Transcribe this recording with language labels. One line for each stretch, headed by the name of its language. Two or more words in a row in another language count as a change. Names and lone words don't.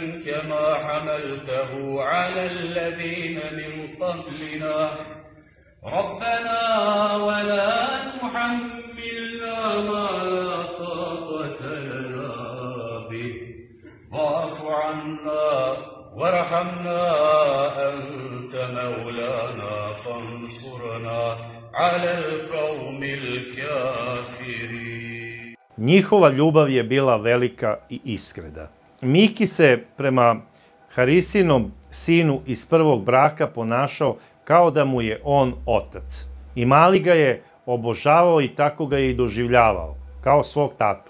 Arabic: كما حملته على الذين من قبلنا ربنا ولا تحملنا ما لا طاقة لنا به واعف عنا وارحمنا أنت مولانا فانصرنا على القوم الكافرين.
Serbian: Njihova ljubav je bila velika i iskrena. Miki se prema Harisinom sinu iz prvog braka ponašao kao da mu je on otac. I mali ga je obožavao i tako ga je i doživljavao, kao svog tatu.